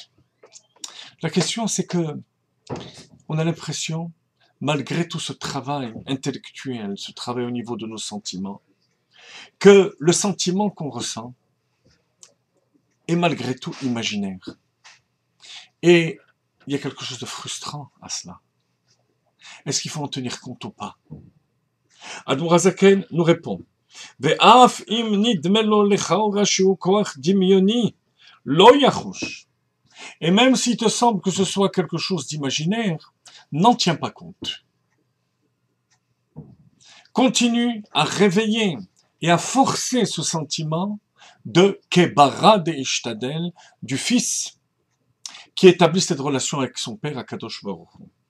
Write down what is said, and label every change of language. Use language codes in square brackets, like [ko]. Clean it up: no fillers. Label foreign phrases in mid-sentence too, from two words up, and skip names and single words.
[fr] La question, c'est que on a l'impression, malgré tout ce travail intellectuel, ce travail au niveau de nos sentiments, que le sentiment qu'on ressent est malgré tout imaginaire. Et il y a quelque chose de frustrant à cela. Est-ce qu'il faut en tenir compte ou pas? Admor Zaken nous répond, [he] ואף אם נדמה לו לכאורה שהוא כח דמיוני לא יחוש. [fr] Et même s'il te semble que ce soit quelque chose d'imaginaire, n'en tiens pas compte. Continue à réveiller et à forcer ce sentiment de Kebara de Ishtadel, du fils qui établit cette relation avec son père Akadosh Baruch Hu.